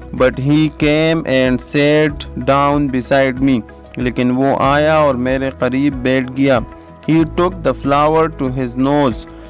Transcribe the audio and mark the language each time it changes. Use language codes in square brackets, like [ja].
[en] But he came and sat down beside me. [ur] لیکن وہ آیا اور میرے قریب بیٹھ گیا. [en] He took the flower to his nose.